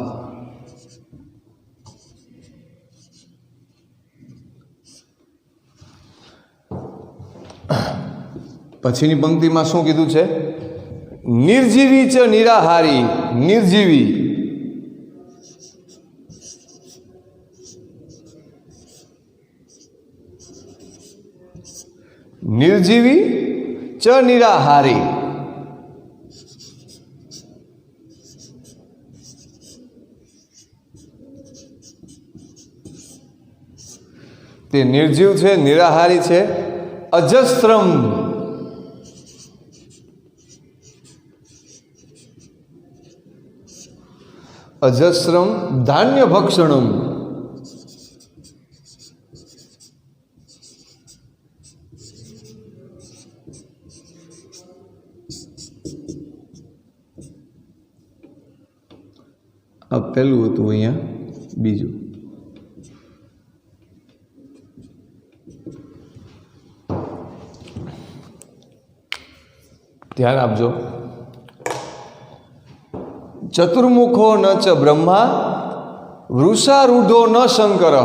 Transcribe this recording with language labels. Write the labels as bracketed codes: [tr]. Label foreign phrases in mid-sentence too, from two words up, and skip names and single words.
[gu] પછીની પંક્તિમાં શું કીધું છે? [sa] निर्जीवी च निराहारी। निर्जीवी, निर्जीवी च निराहारी। [gu] તે નિર્જીવ છે, નિરાહારી છે, અજસ્ત્રમ, [sa] અજસ્રમ ધાન્ય ભક્ષણમ, [gu] આ પહેલું હતું, અહીંયા બીજું. ધ્યાન આપજો। [sa] चतुर्मुखो न च ब्रह्मा वृषारूढ़ो न शंकरः।